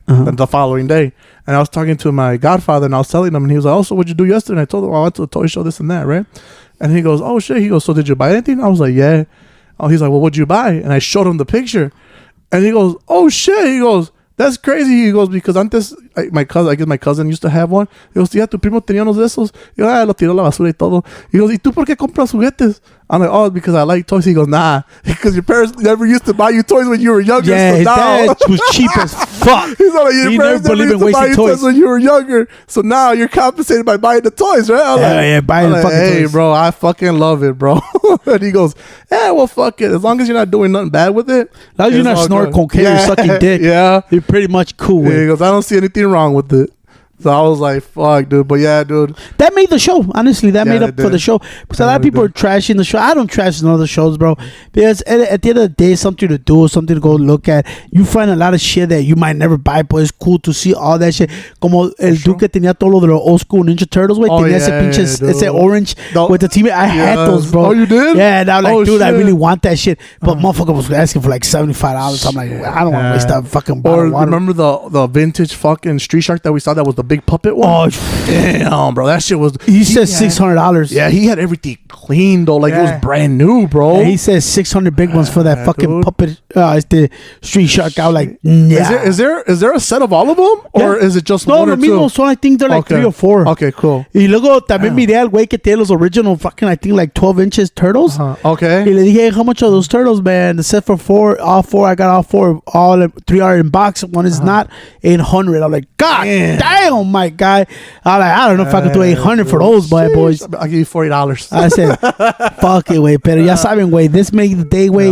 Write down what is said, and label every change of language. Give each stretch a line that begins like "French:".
English: The following day. And I was talking to my godfather and I was telling him, and he was like, oh, so what'd you do yesterday? And I told him, I went to a toy show, this and that, right? And he goes, oh shit. He goes, so did you buy anything? I was like, yeah. Oh, he's like, well, what'd you buy? And I showed him the picture. And he goes, oh shit. He goes, that's crazy. He goes, because antes, my cousin used to have one. He goes,
Spanish: tu primo tenía unos de esos. Yo, lo tiró a la basura y todo. He goes, ¿y tú por qué compras juguetes?
English: I'm like, oh, because I like toys. He goes, nah, because your parents never used to buy you toys when you were younger. Yeah, so his dad was cheap as fuck. He's like, your parents never used to buy you toys when you were younger. So now you're compensated by buying the toys, right? Buying the fucking toys. Hey, bro, I fucking love it, bro. And he goes, yeah, well, fuck it. As long as you're not doing nothing bad with it. As long as you're not snorting cocaine or sucking dick. Yeah. You're pretty much cool with it. He goes, I don't see anything wrong with it. So I was like, fuck, dude. But yeah, dude. That made the show. Honestly, that made up for the show. Because a lot of people are trashing the show. I don't trash none of the shows, bro. Because at the end of the day, something to do, something to go look at. You find a lot of shit that you might never buy, but it's cool to see all that shit.
Spanish: Como el dude que tenía todo lo de los old school Ninja Turtles, güey. Tenía ese pinche, ese
English: orange with the team. I had those, bro. Oh, you did? Yeah, and I was like, dude, I really want that shit. But motherfucker was asking for like $75. So I'm like, I don't want to waste that fucking bottle of water. Remember the vintage fucking Street Shark that we saw that was the big puppet one? Oh, damn, bro. That shit was... He said $600. Yeah, he had everything clean, though. Like, it was brand new, bro. Yeah, he said 600 big ones for that fucking puppet. It's the Street Shark. I was like, yeah. Is there a set of all of them? Or is it just one or two? No, so I think they're like 3 or 4. Okay, cool.
Spanish: Y luego también miré al güey que tiene los
English: original fucking, I think like 12 inches turtles. Okay.
Spanish: Y le dije,
English: hey, how much are those turtles, man? The set for 4, all 4. I got all 4. All 3 are in box. One is not. 800. I'm like, God damn, my guy. I'm like, I don't know if I could do 800 for those bad boys. I'll give you $40. I said, fuck it, güey.
Spanish: Pero ya saben, güey.
English: This made the day, güey.